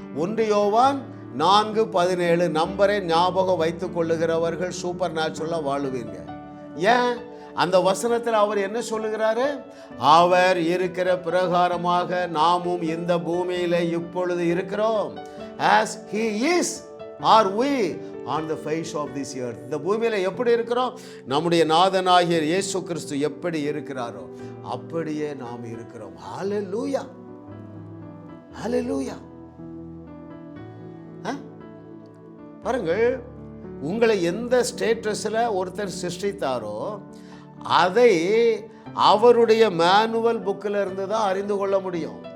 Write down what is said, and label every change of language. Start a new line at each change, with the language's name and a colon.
Tamil: 1 யோவான் 4:17 நம்பரை ஞாபகம் வைத்துக் கொள்ளுகிறவர்கள் சூப்பர் நேச்சுரலாக வாழுவீங்க. ஏன்? அந்த வசனத்தில் அவர் என்ன சொல்லுகிறாரு? அவர் இருக்கிற பிரகாரமாக நாமும் இந்த பூமியில இப்பொழுது இருக்கிறோம்.
English: as he is are we on the face of this earth.
Tamil: இந்த பூமியில எப்படி இருக்கிறோம்? நம்முடைய நாதனாகிய இயேசு கிறிஸ்து எப்படி இருக்கிறாரோ அப்படியே நாம் இருக்கிறோம். ஹல்லேலூயா, ஹல்லேலூயா. பாருங்கள், உங்களை எந்த ஸ்டேட்டஸில் ஒருத்தர் சிருஷ்டித்தாரோ அதை அவருடைய மேனுவல் புக்கில் இருந்து தான் அறிந்து கொள்ள முடியும்.